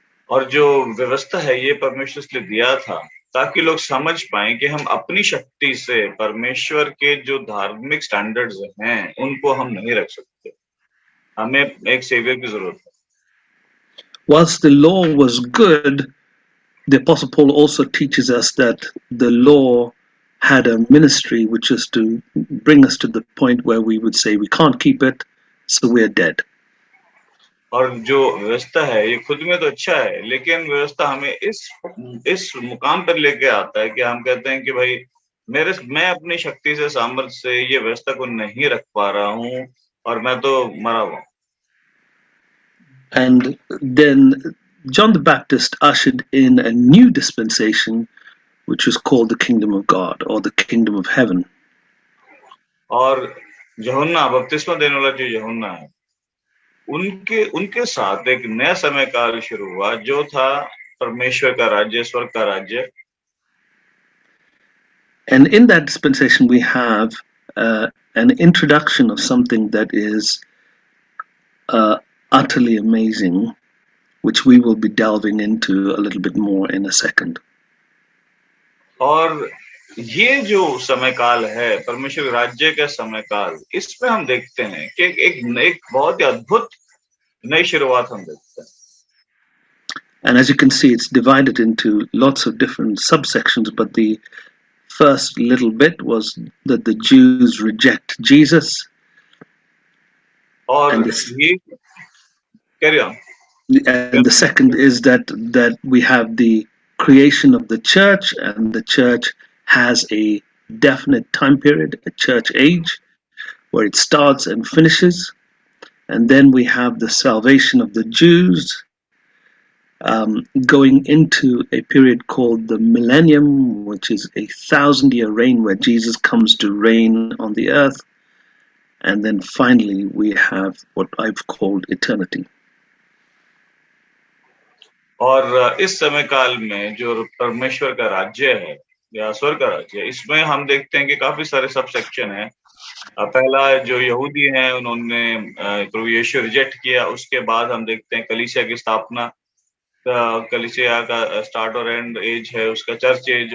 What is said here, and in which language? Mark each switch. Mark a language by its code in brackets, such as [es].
[hi] और जो व्यवस्था है, ये परमेश्वर ने दिया था ताकि लोग समझ पाएं कि हम अपनी शक्ति से परमेश्वर के जो धार्मिक स्टैंडर्ड्स हैं, उनको हम नहीं रख सकते। हमें एक सेवियर की जरूरत है। [en] Whilst the law was good, the Apostle Paul also teaches us that the law had a ministry which is to bring us to the point where we would say we can't keep it, so we're dead. [hi] और जो व्यवस्था है, ये खुद में तो अच्छा है, लेकिन व्यवस्था हमें इस मुकाम पर लेके आता है कि हम कहते हैं कि भाई मैं अपनी शक्ति से, सामर्थ्य से ये व्यवस्था को नहीं रख पा रहा हूँ, और मैं तो मरा हुआ। [en] And then John the Baptist ushered in a new dispensation, which was called the kingdom of God or the kingdom of heaven. [hi] और यूहन्ना बपतिस्मा देने वाला जो यूहन्ना है, उनके साथ एक नया समय काल शुरू हुआ, जो था परमेश्वर का राज्य, स्वर्ग का राज्य। [en] And in that dispensation, we have an introduction of something that is utterly amazing, which we will be delving into a little bit more in a second. [hi] और ये जो समय काल है, परमेश्वर राज्य का समय काल, इसमें हम देखते हैं कि एक बहुत ही अद्भुत नई शुरुआत हम देखते हैं। [en] And as you can see, it's divided into lots of different subsections, but the first little bit was that the Jews reject Jesus. [hi] और ये [en] carry on. And the second is that we have the creation of the church, and the church has a definite time period, a church age, where it starts and finishes. And then we have the salvation of the Jews, going into a period called the millennium, which is a 1,000-year reign where Jesus comes to reign on the earth. And then finally, we have what I've called eternity. [hi] और इस समय काल में जो परमेश्वर का राज्य है या स्वर्ग का राज्य है, इसमें हम देखते हैं कि काफी सारे सब सेक्शन है। पहला जो यहूदी हैं, उन्होंने प्रभु यीशु रिजेक्ट किया। उसके बाद हम देखते हैं कलीसिया की स्थापना, कलीसिया का स्टार्ट और एंड एज है उसका चर्च एज।